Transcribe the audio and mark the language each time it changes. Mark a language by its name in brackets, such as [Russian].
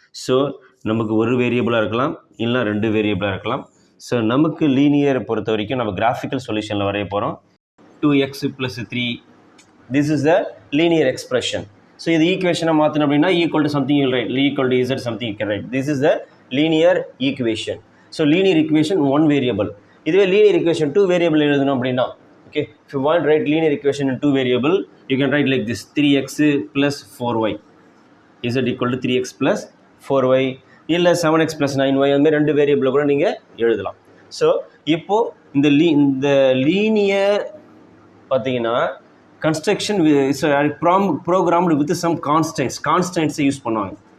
[Tamil] So நமக்கு ஒரு வேரியபிளாக இருக்கலாம், இல்லை ரெண்டு வேரியபிளாக இருக்கலாம். ஸோ நமக்கு லீனியரை பொறுத்த வரைக்கும் நம்ம கிராஃபிக்கல் சொல்யூஷனில் வரைய போகிறோம். [English] 2x plus 3, this is the linear expression. [Tamil] So இது ஈக்குவேஷனை மாற்றணும் அப்படின்னா [English] Equal to something you write, equal to z something you can write. This is the linear equation. So linear equation one variable. [Tamil] இதுவே linear equation two variable எழுதணும் அப்படின்னா, [English] okay, if you want to write linear equation in two variable, you can write like this: 3x plus 4y is equal to 3x plus 4y, இல்லை 7x plus 9y. [Tamil] அந்த மாதிரி ரெண்டு வேரியபிளை கூட நீங்கள் எழுதலாம். So இப்போது இந்த லீனியர் பார்த்தீங்கன்னா construction programmed with some கான்ஸ்டன்ட்ஸை use பண்ணுவாங்க.